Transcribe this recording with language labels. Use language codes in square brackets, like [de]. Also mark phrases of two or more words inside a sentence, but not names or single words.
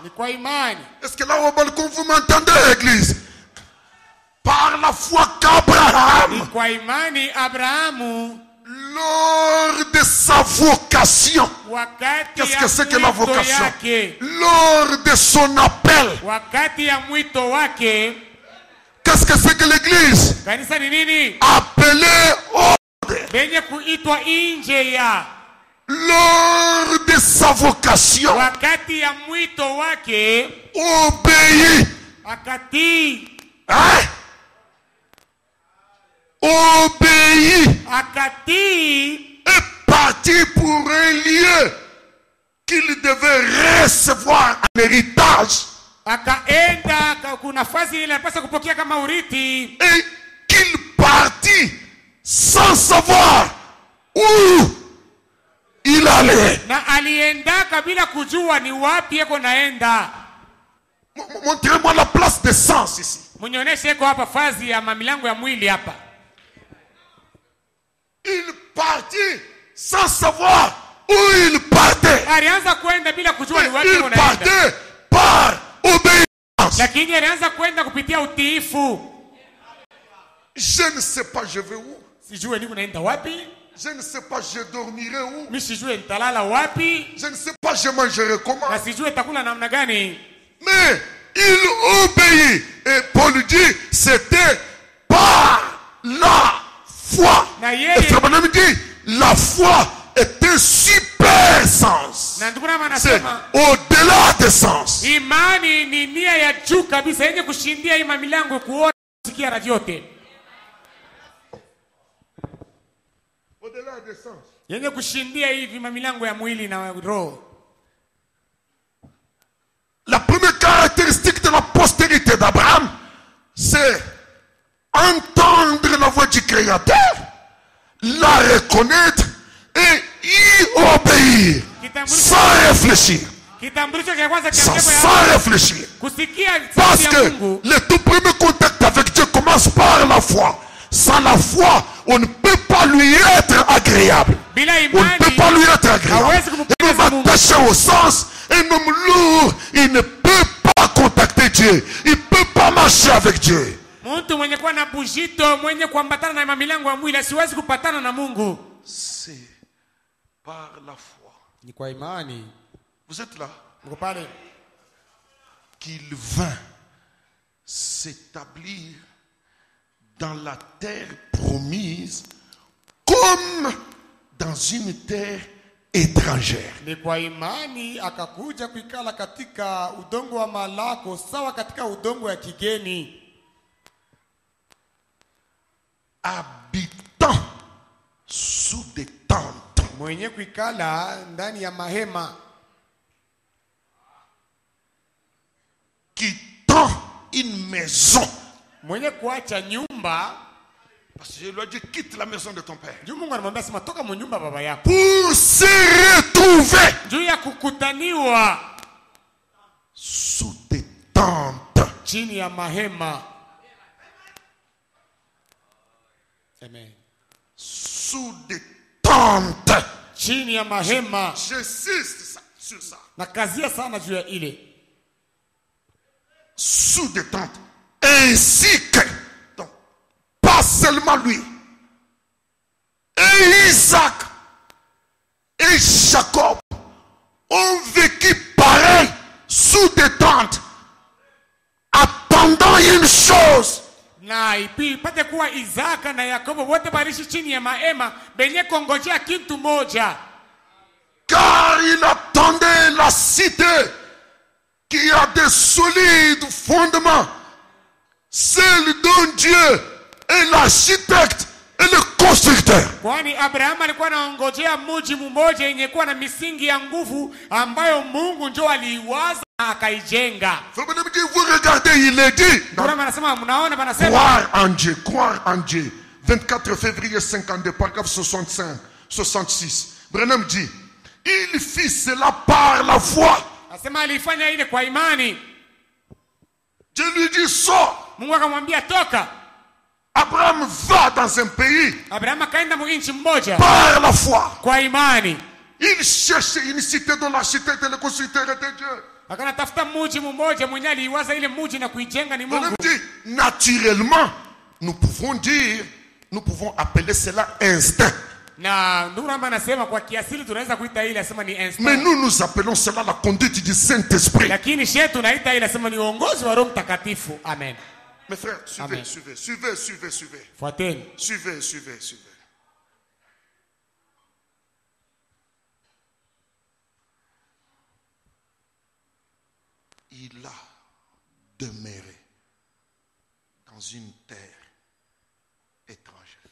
[fr] Est-ce que là au balcon vous m'entendez, église? Par la foi qu'Abraham, Lors de sa vocation. [sw] wakati [fr] Qu'est-ce [sw] ya [fr] que c'est que la [sw] mwito [fr] vocation? [sw] yake, [fr] Lors de son appel. [sw] wakati ya mwito wake. [fr] Qu'est-ce que c'est que l'église? [sw] Kanisa ni nini? [fr] Appelée ordre. [sw] Benye kuitwa nje ya, [fr] Lors de sa vocation. [sw] wakati ya mwito wake [fr] Obéit. [sw] akatii, [fr] Hein? Obéit. [sw] akatii [fr] Est parti pour un lieu qu'il devait recevoir en héritage. [sw] akaenda kuna nafasi ile anapaswa kupokea kama urithi, [fr] Et qu'il partit sans savoir où il allait. [sw] na aliendaka bila kujua ni wapi yako naenda. [fr] Montrez-moi la place de sens ici. [sw] Mnionyeshe iko hapa fazi ya mamilango ya mwili hapa. [fr] Il partit sans savoir où il partait. [sw] Alianza kwenda bila kujua ni wapi [fr] Il [sw] yako naenda, [fr] partait par obéissance. [sw] lakini alianza kwenda kupitia utiifu. [fr] Je ne sais pas je vais où. [sw] Sijue niko naenda wapi, [fr] Je ne sais pas je dormirai où. [sw] mimi sijue nitalala wapi, [fr] Je ne sais pas je mangerai comment. [sw] na sijue nitakula namna gani. [fr] Mais il obéit. Et Paul dit, c'était par la foi. [sw] Na [fr] Et [sw] yeye, [fr] Frère Branham dit, la foi est un super sens. [sw] na ndugu nama [fr] C'est [sw] anasema [fr] au-delà des sens. [sw] imani ni nia ya juu kabisa yenye kushindia hii mamilango, kuona, kusikia na vyote, [fr] Au-delà des sens. [sw] yenye kushindia hivi mamilango ya mwili na roho. [fr] La première caractéristique de la postérité d'Abraham, c'est entendre la voix du Créateur, la reconnaître et y obéir sans réfléchir. [sw] Kitambulisho cha kwanza cha [fr] Sans réfléchir. [sw] kusikia [fr] Parce [sw] sauti ya [fr] que [sw] Mungu, [fr] le tout premier contact avec Dieu commence par la foi. Sans la foi, on ne peut pas lui être agréable. [sw] bila [fr] On ne peut pas [sw] imani [fr] lui être agréable. [sw] hawezi [fr] Un homme [sw] kumpendeza Mungu. [fr] attaché au sens, un homme lourd, il ne peut pas contacter Dieu. Il ne peut pas marcher avec Dieu. [sw] Mtu mwenye kuwa na bujito, mwenye kuambatana na mamilango ya mwili asiwezi kupatana na Mungu. [fr] C'est par la foi. [sw] Ni kwa imani. [fr] Vous êtes là? [sw] Uko pale. [fr] Qu'il vint s'établir dans la terre promise comme dans une terre étrangère. [sw] Ni kwa imani akakuja kuikala katika udongo wa malako sawa katika udongo ya kigeni, [fr] Habitant sous des tentes. [sw] mwenye kuikala ndani ya mahema, [fr] Quittant une maison. [sw] mwenye kuacha nyumba. [fr] Parce que je lui ai dit, quitte la maison de ton père. [sw] Juu Mungu anamwambia sema toka mu nyumba baba yako, [fr] Pour se retrouver [sw] juu ya kukutaniwa [fr] sous des tentes. [sw] chini ya mahema. Amen. [fr] Sous des tentes. [sw] Chini ya mahema. [fr] J'insiste sur ça. [sw] Na kazia sana juu ya ile. [fr] Sous des tentes. Ainsi que, donc, pas seulement lui, et Isaac et Jacob ont vécu pareil sous des tentes, attendant une chose. [sw] Na ipate kuwa Isaka na Yakobo wote balishi chini ya mahema benye kongojea kitu moja. [fr] Car il attendait la cité qui a des solides fondements, celle dont Dieu est l'architecte et le constructeur. [sw] Kwani Abraham alikuwa anaongojea mji mmoja yenye kuwa na misingi ya nguvu ambayo Mungu ndio aliiwaza na akaijenga. [fr] Vous regardez, il est dit, [sw] Abraham anasema mnaona banasema [fr] croire en Dieu, croire en Dieu. 24 février 52, paragraphe 65, 66. Branham dit, il fit cela par la foi. [sw] Asema alifanya ile kwa imani. [fr] Dieu lui dit, sors. [sw] Mungu akamwambia toka. [fr] Abraham va dans un pays [sw] Abraham akaenda mu nchi mmoja [fr] par la foi. [sw] kwa imani. [fr] Il cherchait une cité dont l'architecte et le constructeur était Dieu. [sw] Akanatafuta mji mmoja mwenye aliiwaza ile mji na kuijenga ni Branham Mungu. [fr] dit, naturellement, nous pouvons appeler cela instinct. [sw] Na ndugu Ramba anasema kwa kiasili tunaweza kuita ile asema ni [fr] Mais instinct. nous appelons cela la conduite du Saint-Esprit. [sw] Lakini shetu tunaita ile asema ni uongozi wa Roho Mtakatifu. Amen. [fr] Mes frères, suivez, Amen. suivez. [sw] Fuateni. [fr] Suivez. Il a demeuré dans une terre étrangère,